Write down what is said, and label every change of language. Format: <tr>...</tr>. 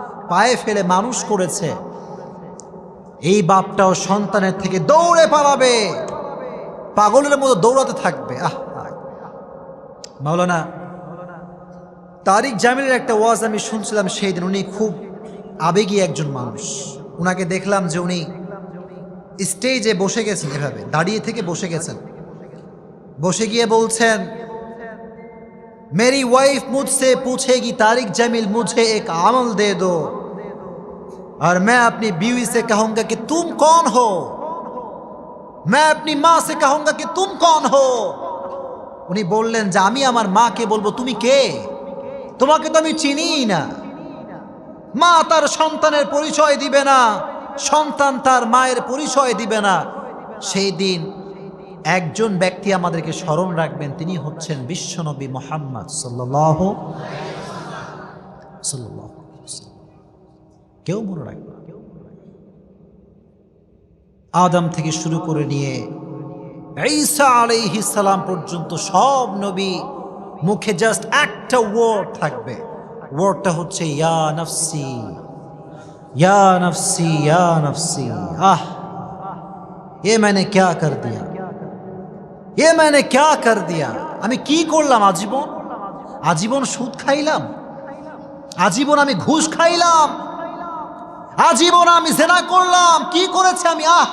<bn>পায়ে ফেলে মানুষ করেছে, এই বাপটাও সন্তানের থেকে দৌড়ে পালাবে, পাগলের মতো দৌড়াতে থাকবে। মাওলানা তারিক জামিলের একটা ওয়াজ আমি শুনছিলাম সেই দিন। উনি খুব আবেগী একজন মানুষ। উনাকে দেখলাম যে উনি স্টেজে বসে গেছেন, এভাবে দাঁড়িয়ে থেকে বসে গেছেন, বসে গিয়ে বলছেন,</bn> <hi>मेरी वाइफ मुझसे पूछेगी तारिक जमील मुझे एक अमल दे दो, और मैं अपनी बीवी से कहूंगा कि तुम कौन हो, मैं अपनी माँ से कहूंगा कि तुम कौन हो।</hi> <bn>উনি বললেন যে আমি আমার মাকে বলবো তুমি কে, তোমাকে তো আমি চিনিই না। মা তার সন্তানের পরিচয় দিবে না, সন্তান তার মায়ের পরিচয় দিবে না। সেই দিন একজন ব্যক্তি আমাদেরকে স্মরণ রাখবেন, তিনি হচ্ছেন বিশ্বনবী মুহাম্মদ সাল্লাল্লাহু আলাইহি ওয়াসাল্লাম। কেউ মনে রাখবে, আদম থেকে শুরু করে নিয়ে ঈসা আলাইহিস সালাম পর্যন্ত সব নবী মুখে জাস্ট একটা ওয়ার্ড থাকবে, ওয়ার্ডটা হচ্ছে</bn> <ar>ইয়া নফসি ইয়া নফসি ইয়া নফসি।</ar> <hi>ये मैंने क्या कर दिया, ये मैंने क्या कर दिया।</hi> <bn>আমি কি করলাম? আজীবন সুদ খাইলাম, আজীবন আমি ঘুষ খাইলাম, আজীবন আমি জিনা করলাম। কি করেছে আমি?</bn>